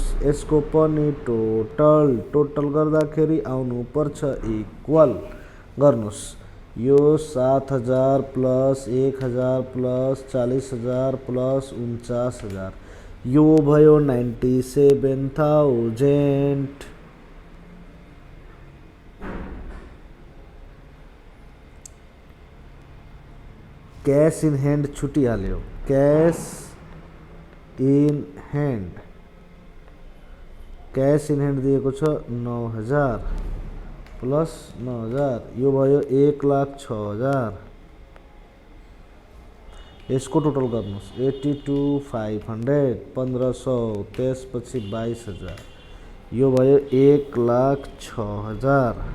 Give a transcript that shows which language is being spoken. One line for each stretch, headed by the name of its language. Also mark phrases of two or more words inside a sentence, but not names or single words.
Nepali: यसको पनि टोटल गर्दाखेरि आउनु पर्छ इक्वल। गर्नुस् यो 7000 प्लस 1000 प्लस 40000 प्लस 49000, यो भयो 97000।
English: cash in hand छुटिहाल्यो। cash in hand, cash in hand
Nepali: दिएको छ 9000 प्लस 9000, यो भयो 1,06,000। यसको टोटल गर्नुस् 82500 1500, त्यसपछि 22000, यो भयो 1,06,000।